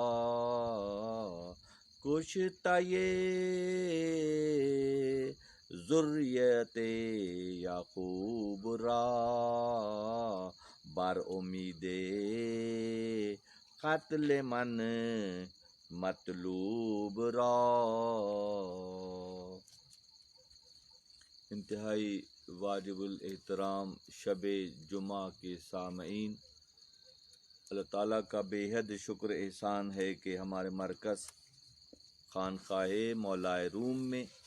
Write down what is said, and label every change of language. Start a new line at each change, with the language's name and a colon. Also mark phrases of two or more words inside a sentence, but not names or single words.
Persian: کشتہ ذریت یعقوب را، بر امید قتل من مطلوب را۔
Urdu: انتہائی واجب الاحترام شب جمعہ کے سامعین، اللہ تعالیٰ کا بے حد شکر احسان ہے کہ ہمارے مرکز خانقاہ مولائے روم میں